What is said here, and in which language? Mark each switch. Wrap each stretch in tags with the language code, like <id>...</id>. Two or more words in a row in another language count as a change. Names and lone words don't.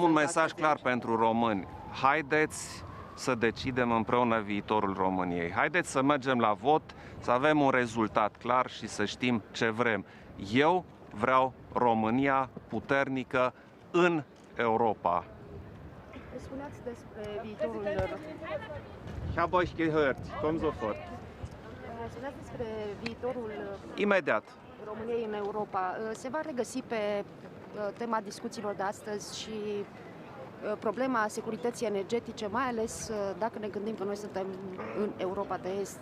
<ro>Am un mesaj clar pentru români. Haideți să decidem împreună viitorul României. Haideți să mergem la vot, să avem un rezultat clar și să știm ce vrem. Eu vreau România puternică în Europa. Spuneați despre viitorul</ro> <de>Ich habe euch gehört. Komm sofort.</de> <ro>spuneați despre viitorul Imediat. României în Europa. Se va regăsi pe tema discuțiilor de astăzi și problema securității energetice, mai ales dacă ne gândim că noi suntem în Europa de Est.</ro>